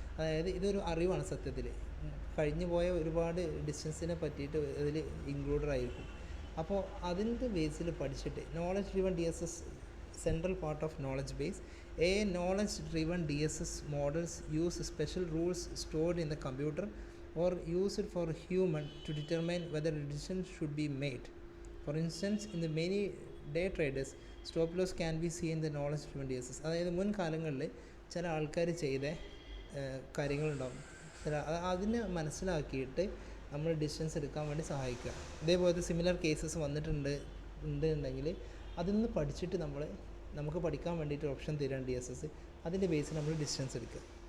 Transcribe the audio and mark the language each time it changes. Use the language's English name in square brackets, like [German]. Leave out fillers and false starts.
[Malayalam] അതായത് ഇതൊരു അറിവാണ് സത്യത്തിൽ, കഴിഞ്ഞു പോയ ഒരുപാട് ഡിസ്റ്റൻസിനെ പറ്റിയിട്ട് അതിൽ ഇൻക്ലൂഡഡ് ആയിരിക്കും. അപ്പോൾ അതിൻ്റെ ബേസിൽ പഠിച്ചിട്ട് [English] Knowledge driven DSS central part of knowledge base. A knowledge driven DSS models use special rules stored in the computer or used for human to determine whether a decision should be made. For instance, in the many day traders, stop loss can be seen in the knowledge driven DSS. [Malayalam] അതായത് മുൻകാലങ്ങളിൽ ചില ആൾക്കാർ ചെയ്ത കാര്യങ്ങളുണ്ടാവും, അതിനെ മനസ്സിലാക്കിയിട്ട് നമ്മൾ decisions എടുക്കാൻ വേണ്ടി സഹായിക്കുക. ഇതേപോലത്തെ സിമിലർ കേസസ് ഉണ്ടെങ്കിൽ അതിൽ നിന്ന് പഠിച്ചിട്ട് നമുക്ക് പഠിക്കാൻ വേണ്ടിയിട്ട് ഓപ്ഷൻ തരാൻ DSS, അതിൻ്റെ ബേസിൽ നമ്മൾ ഡിസിഷൻസ് എടുക്കുക.